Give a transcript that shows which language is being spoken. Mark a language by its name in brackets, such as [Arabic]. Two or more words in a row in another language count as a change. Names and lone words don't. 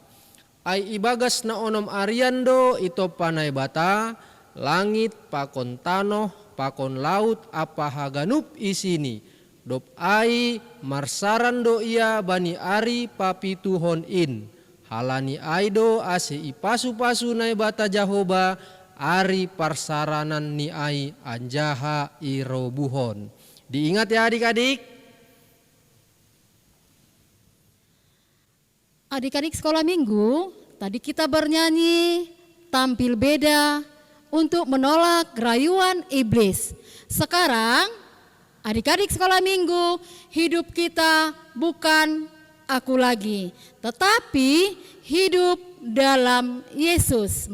[Batak Simalungun] Ay ibagas na onom ariando ito panay bata, langit pakon tanoh, pakon laut apa haganup isini. Dop ai marsaran do ia bani ari papi tuhon in. Halani aido ase ipasu-pasu nai bata Jahoba ari parsaranan ni ai anjaha irobuhon. [Indonesian] Diingat ya adik-adik. Adik-adik sekolah minggu, tadi kita bernyanyi tampil beda untuk menolak rayuan iblis. Sekarang adik-adik sekolah minggu, hidup kita bukan aku lagi, tetapi hidup dalam Yesus.